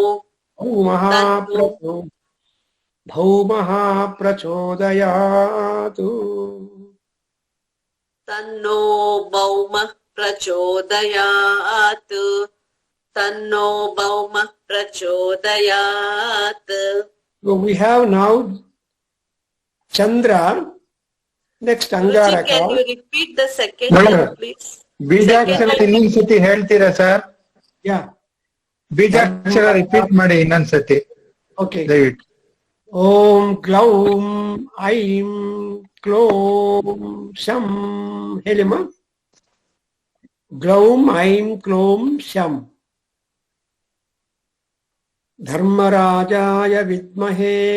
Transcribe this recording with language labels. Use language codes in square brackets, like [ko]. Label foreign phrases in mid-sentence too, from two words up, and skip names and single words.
[sa] भौमः प्रचोदयातु तन्नो भौमः प्रचोदयात् तन्नो भौमः प्रचोदयात्. [en] So we have now Chandra. Next Guruji, Angaraka. can you repeat the second Madam. one, please? [kn] ಬೀಜಾಕ್ಷರ ಇನ್ನೊಂದ್ಸತಿ ಹೇಳ್ತೀರಾ ಸರ್? [en] Yeah. [kn] ಬೀಜಾಕ್ಷರ ರಿಪೀಟ್ ಮಾಡಿ ಇನ್ನೊಂದ್ಸತಿ [en] Okay. [kn] ದಯವಿಟ್ಟು. [sa] ॐ ग्लौं ऐं क्लौं शं. Helima. ग्लौं ऐं क्लौं शं. धर्मराजाय विद्महे